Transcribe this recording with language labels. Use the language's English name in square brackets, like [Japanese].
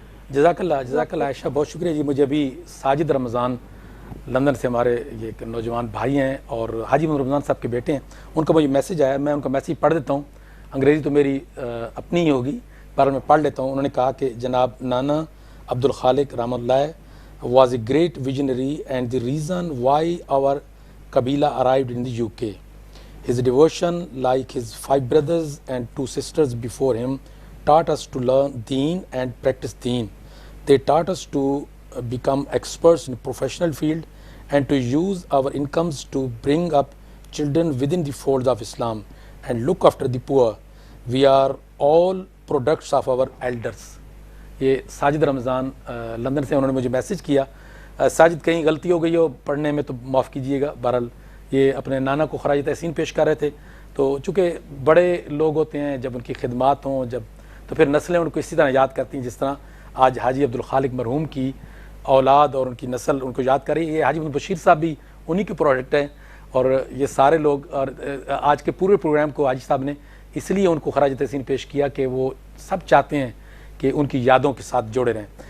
[Urdu] جزاک اللہ عائشہ, بہت شکریہ جی. مجھے ابھی ساجد رمضان لندن سے ہمارے یہ ایک نوجوان بھائی ہیں اور حاجی محمد رمضان صاحب کے بیٹے ہیں, ان کا مجھے میسیج آیا, میں ان کا میسیج پڑھ دیتا ہوں. انگریزی تو میری اپنی ہی ہوگی پر میں پڑھ لیتا ہوں. انہوں نے کہا کہ جناب نانا عبدالخالق رحمۃ اللہ [English] Was a great visionary and the reason why our Kabila arrived in the UK. His devotion, like his 5 brothers and 2 sisters before him, taught us to learn Deen and practice Deen. They taught us to become experts in the professional field and to use our incomes to bring up children within the folds of Islam and look after the poor. We are all products of our elders. [Urdu] یہ ساجد رمضان London سے انہوں نے مجھے message کیا. ساجد کہیں غلطی ہو گئی ہو پڑھنے میں تو معاف کیجئے گا. بہرحال یہ اپنے نانا کو خراج تحسین پیش کر رہے تھے, تو چونکہ بڑے لوگ ہوتے ہیں جب ان کی خدمات ہوں, جب تو پھر نسلیں ان کو اسی طرح یاد کرتی ہیں جس طرح آج حاجی عبدالخالق مرحوم کی اولاد اور ان کی نسل ان کو یاد کر رہی ہے. یہ حاجی عبد البشیر صاحب بھی انہی کے پروڈکٹ ہیں, اور یہ سارے لوگ, اور آج کے پورے پروگرام کو حاجی صاحب نے اس لیے ان کو خراج تحسین پیش کیا کہ وہ سب چاہتے ہیں کہ ان کی یادوں کے ساتھ جوڑے رہیں.